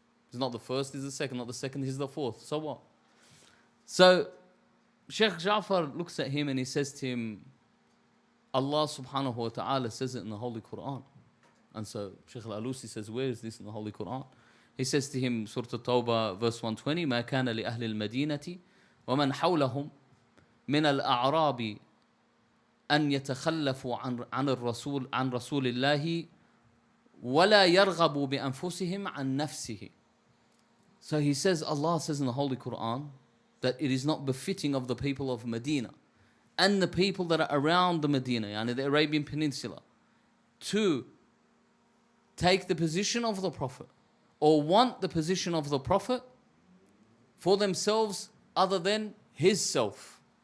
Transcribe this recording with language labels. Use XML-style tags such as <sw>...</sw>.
<en>He's not the first, he's the second, not the second, he's the fourth. So what? So Sheikh Ja'far looks at him and he says to him, Allah subhanahu wa ta'ala says it in the Holy Quran. And so Sheikh Al-Alusi says, where is this in the Holy Quran? He says to him, Surah At-Tawbah, verse 120,</en> <ar>ما كان لأهل المدينة ومن حولهم من الأعراب أن يتخلفوا عن رسول الله ولا يرغبوا بأنفسهم عن نفسه.</ar> <en>So he says, Allah says in the Holy Quran that it is not befitting of the people of Medina and the people that are around the Medina, yani the Arabian Peninsula, to take the position of the Prophet or want the position of the Prophet for themselves other than his self.</en>